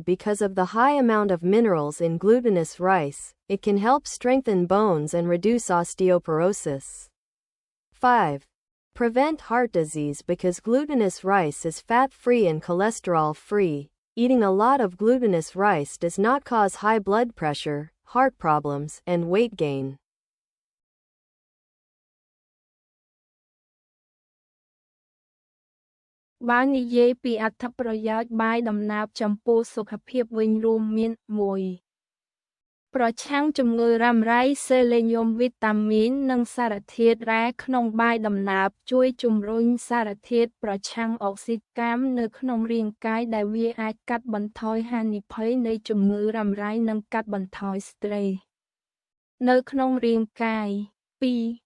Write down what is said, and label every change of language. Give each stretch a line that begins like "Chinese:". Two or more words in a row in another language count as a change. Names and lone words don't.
English: Because of the high amount of minerals in glutinous rice, it can help strengthen bones and reduce osteoporosis. 5. Prevent heart disease. Because glutinous rice is fat-free and cholesterol-free, eating a lot of glutinous rice does not cause high blood pressure, heart problems, and weight gain.
Khmer: បាននិយាយពីអត្ថប្រយោជន៍បាយដំណើបចំពោះសុខភាពវិញរួមមាន 1. ប្រឆាំងជំងឺរ៉ាំរ៉ៃ សេលេញ៉ូម វីតាមីន និងសារធាតុរ៉ែក្នុងបាយដំណើបជួយជំរុញសារធាតុប្រឆាំងអុកស៊ីតកម្មនៅក្នុងរាងកាយដែលវាអាចកាត់បន្ថយហានិភ័យនៃជំងឺរ៉ាំរ៉ៃនិងកាត់បន្ថយស្ត្រេសនៅក្នុងរាងកាយ 2.